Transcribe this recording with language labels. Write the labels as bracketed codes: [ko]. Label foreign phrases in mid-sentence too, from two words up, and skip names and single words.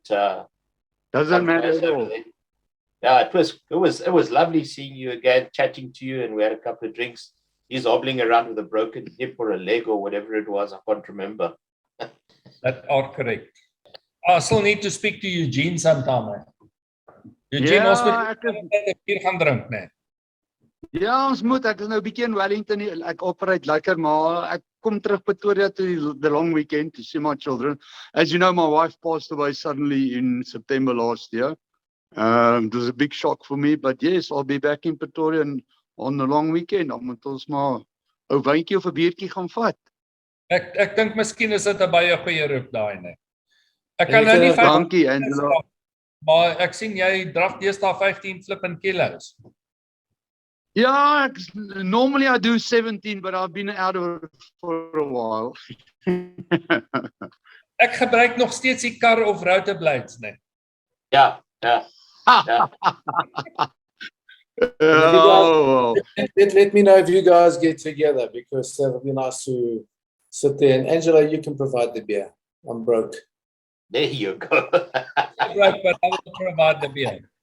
[en] Doesn't matter at all. Yeah, it was lovely seeing you again, chatting to you, and we had a couple of drinks. He's hobbling around with a broken hip or a leg or whatever it was. I can't remember. That are correct. I still need to speak to Eugene sometime, man. [af] Eugene, ons moet hier gaan drink, nee. Ja, ons moet. Ek is nou 'n bietjie in Wellington. Ek operate lekker, maar ek kom terug Pretoria [en] to the long weekend to see my children. As you know, my wife passed away suddenly in September last year. It was a big shock for me, but yes, I'll be back in Pretoria and on the long weekend. [af] Dan moet ons maar 'n wyntjie of 'n biertjie gaan vat. Ek dink miskien is dit 'n baie goeie roep daai nee. Ek En kan jy nou kan nie ook- vyf- Dankie Angela. maar ek sien jy draf deesdae 15 flipping kilos. [en] Yeah, normally I do 17, but I've been out of it for a while. [af] Ek gebruik nog steeds die kar of router blades nee. Ja. [en] Oh, Let me know if you guys get together, because that would be nice to sit there. And Angela, you can provide the beer. I'm broke. There you go. Right, but I will provide the beer.